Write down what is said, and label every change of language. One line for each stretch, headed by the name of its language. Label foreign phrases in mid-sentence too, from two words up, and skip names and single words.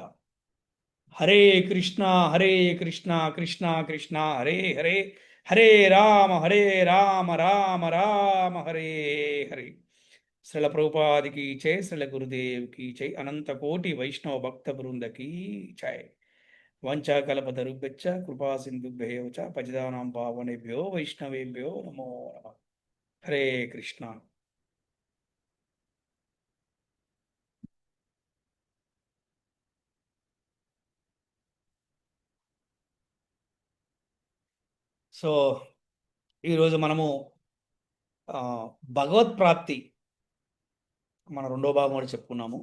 Sanskrit: హరే కృష్ణ హరే కృష్ణ కృష్ణ కృష్ణ హరే హరే, హరే రామ రామ రామ హరే హరే.
Telugu: శ్రీల ప్రభుపాదికి జై, శ్రీల గురుదేవ్కి జై, అనంత కోటి వైష్ణవ భక్త బృందకి జై.
Sanskrit: వంచాకల్పతరుభ్యశ్చ కృపా సింధుభ్యో చ పతితానాం పావనేభ్యో వైష్ణవేభ్యో నమో నమః. హరే కృష్ణ.
Telugu: సో ఈరోజు మనము భగవత్ ప్రాప్తి మన రెండో భాగం కూడా చెప్పుకున్నాము.